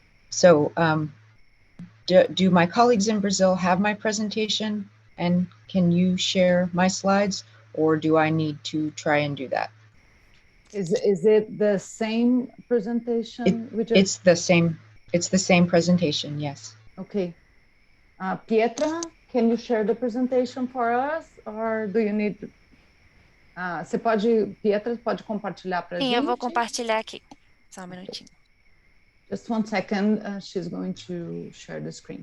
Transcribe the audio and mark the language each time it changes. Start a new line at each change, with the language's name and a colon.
English: So do my colleagues in Brazil have my presentation, and can you share my slides, or do I need to try and do that? Is it the same presentation? It's the same presentation, yes. Okay. Pietra, can you share the presentation for us, or do you need...
Portuguese: Pietra, pode compartilhar para a gente? Sim, eu vou compartilhar aqui. Só um minutinho.
English: Just one second, she's going to share the screen.